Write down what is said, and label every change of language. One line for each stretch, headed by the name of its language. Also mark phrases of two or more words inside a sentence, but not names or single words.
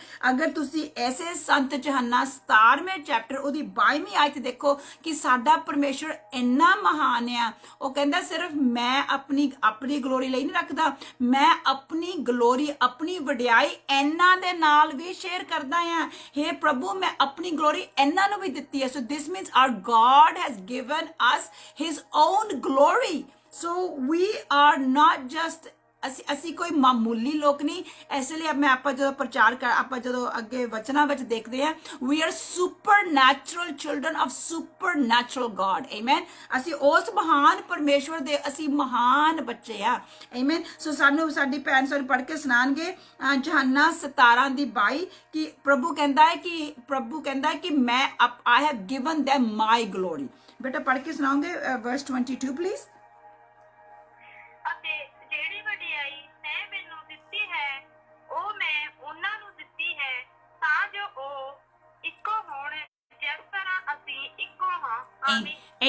Punjabi: ਅਗਰ ਤੁਸੀਂ ਐਸੇ ਸੰਤ ਯਹੋਨਾ 17ਵੇਂ ਚੈਪਟਰ ਉਹਦੀ 22ਵੀਂ ਆਇਤ ਦੇਖੋ ਕਿ ਸਾਡਾ ਪਰਮੇਸ਼ਵਰ ਇੰਨਾ ਮਹਾਨ ਆ। ਉਹ ਕਹਿੰਦਾ ਸਿਰਫ ਮੈਂ ਆਪਣੀ ਗਲੋਰੀ ਲਈ ਨਹੀਂ ਰੱਖਦਾ, ਮੈਂ ਆਪਣੀ ਗਲੋਰੀ, ਆਪਣੀ ਵਡਿਆਈ ਇਹਨਾਂ ਦੇ ਨਾਲ ਵੀ ਸ਼ੇਅਰ ਕਰਦਾ ਆ। ਹੇ ਪ੍ਰਭੂ, ਮੈਂ ਆਪਣੀ ਗਲੋਰੀ ਇਹਨਾਂ ਨੂੰ ਵੀ ਦਿੱਤੀ ਹੈ।
English: So this means our God has given us his own glory. So we are not just
Punjabi: ਅਸੀਂ ਕੋਈ ਮਾਮੂਲੀ ਲੋਕ ਨਹੀਂ। ਇਸ ਲਈ ਮੈਂ ਆਪਾਂ ਜਦੋਂ ਪ੍ਰਚਾਰ ਕਰ, ਆਪਾਂ ਜਦੋਂ ਅੱਗੇ ਵਚਨਾਂ ਵਿੱਚ ਦੇਖਦੇ ਆ,
English: we are supernatural children of supernatural God. Amen.
Punjabi: ਅਸੀਂ ਉਸ ਮਹਾਨ ਪਰਮੇਸ਼ਵਰ ਦੇ ਅਸੀਂ ਮਹਾਨ ਬੱਚੇ ਆ। Amen. ਸੋ ਸਾਨੂੰ ਸਾਡੀ ਭੈਣ ਸਾਨੂੰ ਪੜ੍ਹ ਕੇ ਸੁਣਾਣਗੇ ਯਹੋਨਾ 17 ਦੀ 22 ਕਿ ਪ੍ਰਭੂ ਕਹਿੰਦਾ ਹੈ ਕਿ ਮੈਂ
English: I have given them my glory.
Punjabi: ਬੇਟਾ ਪੜ੍ਹ ਕੇ ਸੁਣਾਓਗੇ verse 22 ਪਲੀਜ਼। ਅਤੇ ਜਿਹੜੀ ਵਡਿਆਈ ਤੈਂ ਮੈਨੂੰ ਦਿੱਤੀ ਹੈ ਉਹ ਮੈਂ ਉਹਨਾਂ ਨੂੰ ਦਿੱਤੀ ਹੈ ਤਾਂ ਜੋ ਉਹ ਇੱਕੋ ਹੋਣ ਜਿਸ ਤਰ੍ਹਾਂ ਅਸੀਂ ਇੱਕੋ ਹਾਂ। ਆਮੀਨ।